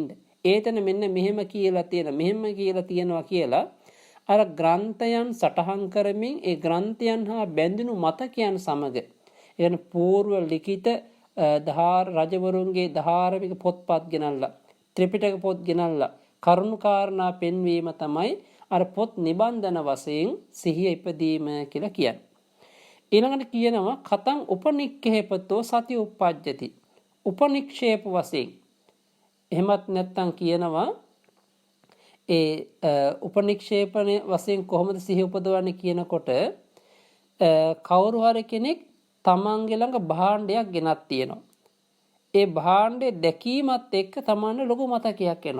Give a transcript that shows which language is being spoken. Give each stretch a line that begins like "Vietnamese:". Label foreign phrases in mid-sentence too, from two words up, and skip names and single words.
Sinhala: ඒතන මෙන්න මෙහෙම කියලා තියෙන, මෙහෙම කියලා තියෙනවා කියලා අර ග්‍රන්ථයන් සටහන් කරමින් ඒ ග්‍රන්ථයන් හා බැඳුණු මතකයන් සමග එන పూర్ව ලිඛිත රජවරුන්ගේ ධාර්මික පොත්පත් ගෙනල්ලා ත්‍රිපිටක පොත් ගෙනල්ලා කරුණාකාරණා පෙන්වීම තමයි අර පොත් නිබන්ධන වශයෙන් සිහිය ඉපදීම කියලා කියන්නේ. ඊළඟට කියනවා
Pali: කතං උපනික්ඛේපතෝ සති උප්පජ්ජති.
Sinhala: උපනික්ෂේප වශයෙන්. එහෙමත් නැත්නම් කියනවා උපනික්ෂේපණය වශයෙන් කොහොමද සිහිය උපදවන්නේ කියනකොට කවුරු හරි කෙනෙක් තමන්ගේ ළඟ භාණ්ඩයක් ගෙනත් තියෙනවා. ඒ භාණ්ඩේ දැකීමත් එක්ක තමන්ට ලොකු මතකයක් එනවා.